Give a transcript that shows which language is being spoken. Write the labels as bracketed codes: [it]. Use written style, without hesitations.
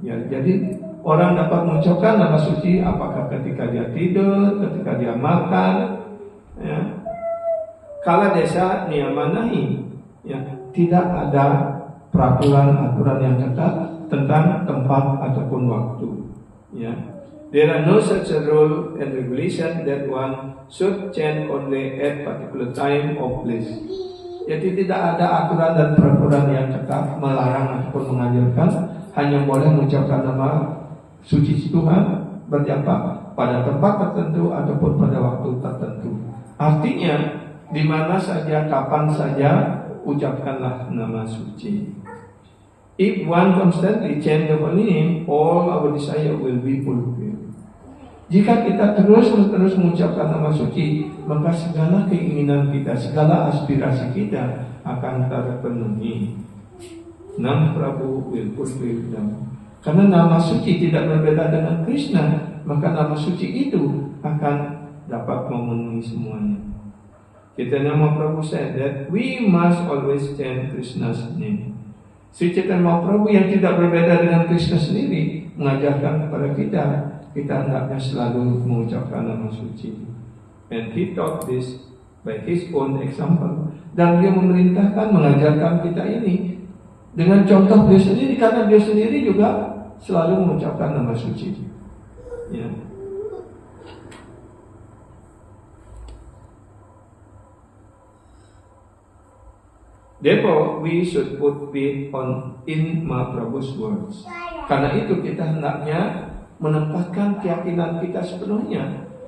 [id] Ya, jadi orang dapat mengucapkan nama suci apakah ketika dia tidur, ketika dia makan, ya. Kala desa niyamanahi, ya, tidak ada peraturan-aturan yang ketat tentang tempat ataupun waktu. Ya. [en] There are no such a rule and regulation that one should chant only at particular time or place. [id] Jadi tidak ada aturan dan peraturan yang ketat melarang ataupun mengajarkan, hanya boleh mengucapkan nama suci Tuhan berjapa pada tempat tertentu ataupun pada waktu tertentu. Artinya di mana saja, kapan saja, ucapkanlah nama suci. [en] If one constantly chant the holy name, all our desire will be fulfilled. [id] Jika kita terus-menerus mengucapkan nama suci, maka segala keinginan kita, segala aspirasi kita akan terpenuhi. [en] Nam Prabhu will fulfill them. [id] Karena nama suci tidak berbeda dengan Krishna, maka nama suci itu akan dapat memenuhi semuanya. [en] Chaitanya Mahaprabhu said that we must always chant Krishna's name. [id] Sri Chaitanya Mahaprabhu yang tidak berbeda dengan Krishna sendiri mengajarkan kepada kita hendaknya selalu mengucapkan nama suci. [en] And he taught this by his own example. [id] Dan dia memerintahkan, mengajarkan kita ini dengan contoh dia sendiri, karena dia sendiri juga selalu mengucapkan nama suci. Ya. [en] Therefore, we should put faith in Mahaprabhu's words. [id] Karena itu kita hendaknya menempatkan keyakinan kita sepenuhnya.